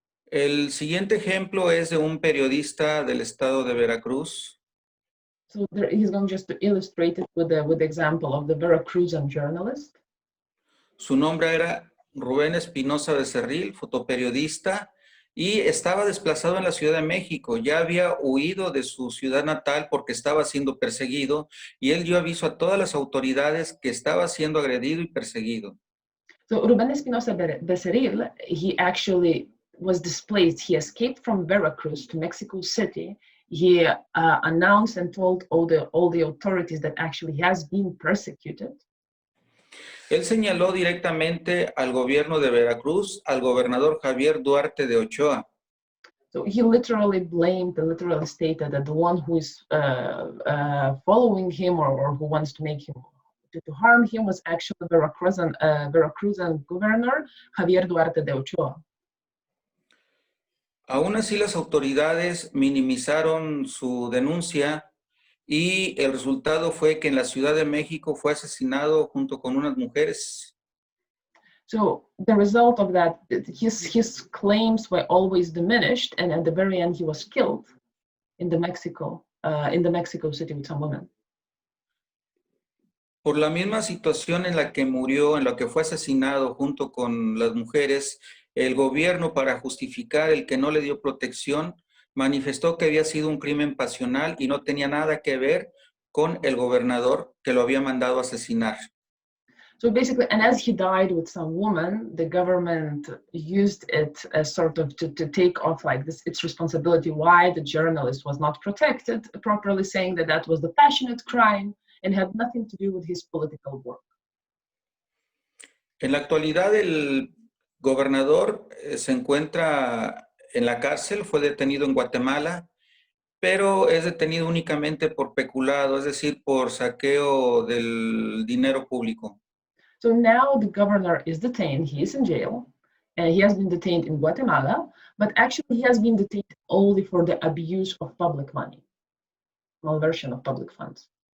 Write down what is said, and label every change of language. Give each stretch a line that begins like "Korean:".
Spanish: El siguiente ejemplo es de un periodista del estado de Veracruz.
English: So he's going just to illustrate it with the example of the Veracruzan journalist.
Spanish: Su nombre era Rubén Espinosa Becerril, fotoperiodista, y estaba desplazado en la Ciudad de México. Ya había huido de su ciudad natal porque estaba siendo perseguido, y él dio aviso a todas las autoridades que estaba siendo agredido y perseguido.
English: So Rubén Espinosa Becerril, he actually was displaced. He escaped from Veracruz to Mexico City. He announced and told all the authorities that actually he has been persecuted.
Spanish: Él señaló directamente al gobierno de Veracruz, al gobernador Javier Duarte de Ochoa.
English: So he literally stated that the one who is following him or who wants to make him to harm him was actually the Veracruzan governor Javier Duarte de Ochoa.
Spanish: Aún así, las autoridades minimizaron su denuncia y el resultado fue que en la Ciudad de México fue asesinado junto con unas mujeres.
English: So the result of that, his claims were always diminished, and at the very end, he was killed in the Mexico City with some women.
Spanish: Por la misma situación en la que murió, en la que fue asesinado junto con las mujeres, el gobierno, para justificar el que no le dio protección, manifestó que había sido un crimen pasional y no tenía nada que ver con el gobernador que lo había mandado a asesinar.
English: So basically, and as he died with some woman, the government used it as sort of to take off its responsibility why the journalist was not protected properly, saying that was the passionate crime and had nothing to do with his political work.
Spanish: En la actualidad, el gobernador se encuentra en la cárcel, fue detenido en Guatemala, pero es detenido únicamente por peculado, es decir, por saqueo del dinero público.
English: So now the governor is detained, he is in jail, and he has been detained in Guatemala, but actually he has been detained only for the abuse of public money, malversion of public funds.